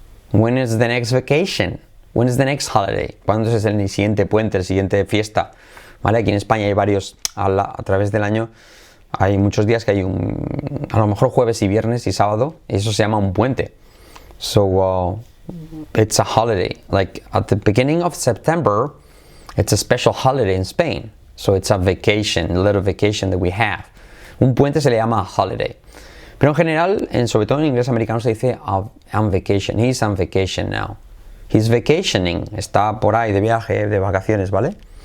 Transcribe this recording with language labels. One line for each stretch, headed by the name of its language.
English: When is the next vacation? When is the next holiday?
Spanish: ¿Cuándo es el siguiente puente, el siguiente fiesta? ¿Vale? Aquí en España hay varios, a través del año, hay muchos días que hay a lo mejor jueves y viernes y sábado, y eso se llama un puente.
English: So, it's a holiday. Like, at the beginning of September, it's a special holiday in Spain. So it's a vacation, a little vacation that we have.
Spanish: Un puente se le llama holiday. Pero en general, sobre todo en inglés americano, se dice on vacation.
English: He's on vacation now. He's vacationing.
Spanish: Está por ahí de viaje, de vacaciones, ¿vale?